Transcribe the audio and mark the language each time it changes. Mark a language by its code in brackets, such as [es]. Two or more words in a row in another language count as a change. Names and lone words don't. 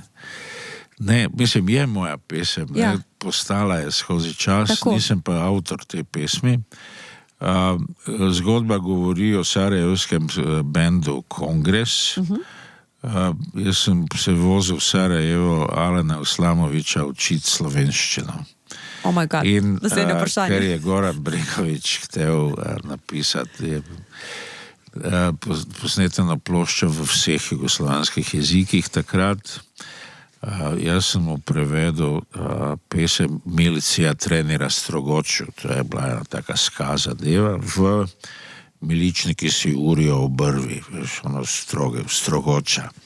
[sl] Ne, mislim, je moja pesem, postala je skozi čas, nisem pa avtor te pesmi. Zgodba govori o sarajevskem bendu Kongres. Jaz sem se vozil v Sarajevo Alena Uslamoviča učiti slovenščino. [en] Oh my God, [sl] naslednje vprašanje. Ker je Goran Bregovič htel napisati posneteno ploščo v vseh jugoslovanskih jezikih takrat. Jaz sem mu prevedel pesem Milicija trenira Strogoču, to je bila ena taka skaza deva, v Miličniki si urijo obrvi, veš, ono Strogoča.